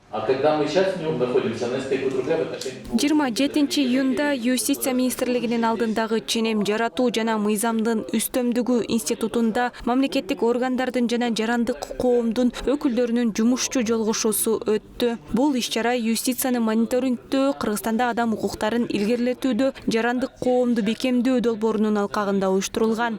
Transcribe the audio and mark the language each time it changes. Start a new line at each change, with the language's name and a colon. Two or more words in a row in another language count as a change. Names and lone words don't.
Russian: А когда мы сейчас в нем находимся, на стейку другая в отношении...
Kyrgyz: 27 июнда Юстиция министрлигинин алдындагы ченем жаратуу жана мыйзамдын үстөмдүгү институтунда мамлекеттик органдардын жана жарандык коомдун өкүлдөрүнүн жумушчу жолугушуусу өттү. Бул иш-чара юстицияны мониторингдөө, Кыргызстанда адам укуктарын илгерилетүүдө жарандык коомду бекемдөө долбоорунун алкагында уюштурулган.